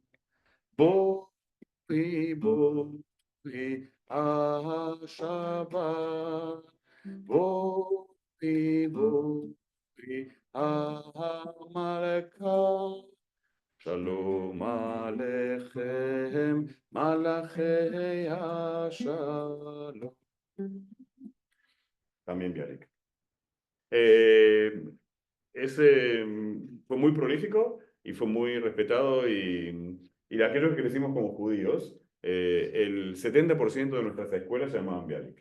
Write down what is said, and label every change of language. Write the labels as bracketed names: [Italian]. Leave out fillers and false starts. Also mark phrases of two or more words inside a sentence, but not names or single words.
[Hebrew] בואי בואי השבת, בואי בואי המלכה, שלום עליכם מלאכי השלום. [Spanish] También Bialik. Ese fue muy prolífico y fue muy respetado y de aquellos que crecimos como judíos, el 70% de nuestras escuelas se llamaban Bialik.